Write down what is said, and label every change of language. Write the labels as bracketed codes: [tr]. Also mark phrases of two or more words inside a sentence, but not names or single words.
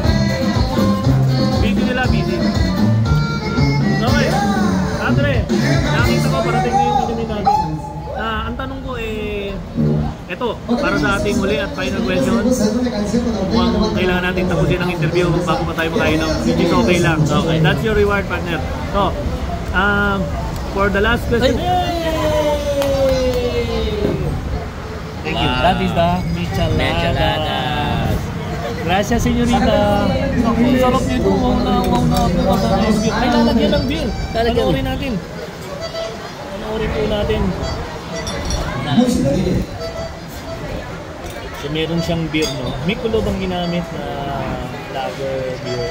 [tl] Busy nila, busy. Okay. Andre, nakita ko, parating na yung anime natin. Ang tanong ko eto, para sa ating huli at [en] final question, [tl] kung kailangan natin tapusin ang interview bago pa tayo makainom, [en] which is okay lang. Okay, that's your reward, partner. So, for the last question, thank you. That is the michelada. [es] Gracias, señorita. [tl] Ang sarap nito. Ay, lalagyan ng beer. Panoorin natin. Panoorin po natin. So, meron siyang beer, no? May kulo bang ginamit na [en] lager beer?